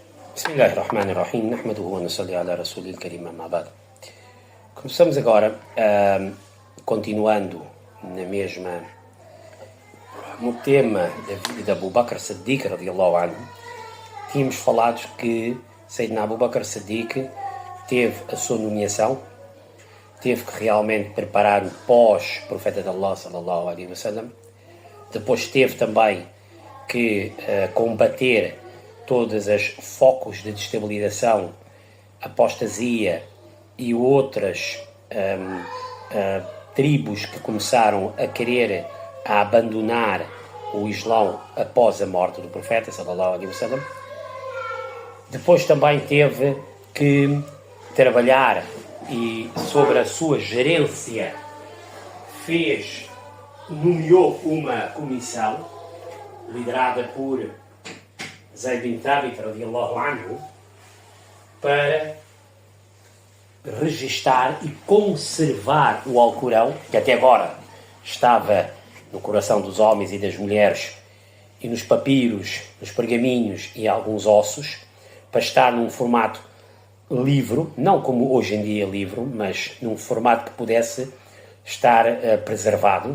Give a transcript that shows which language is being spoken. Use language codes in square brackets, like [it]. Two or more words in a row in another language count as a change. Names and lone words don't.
[ar] بسم الله الرحمن الرحيم نحمده ونصلي على رسوله الكريم أما بعد. [pt] Começamos agora, continuando no tema da vida de Abu Bakr Siddiq [ar] رضي الله عنه. [pt] Tínhamos falado que Sayyidina Abu Bakr Siddiq teve a sua nomeação, teve que realmente preparar o pós-profeta de Allah [ar] صلى الله عليه وسلم. [pt] Depois teve também que combater todos os focos de destabilização, apostasia e outras tribos que começaram a querer abandonar o Islão após a morte do profeta [ar] صلى الله عليه وسلم. [pt] Depois também teve que trabalhar e sobre a sua gerência nomeou uma comissão liderada por Zayd bin Thabit [ar] رضي الله عنه [pt] para registar e conservar o Alcorão, que até agora estava no coração dos homens e das mulheres e nos papiros, nos pergaminhos e alguns ossos, para estar num formato livro, não como hoje em dia livro, mas num formato que pudesse estar preservado.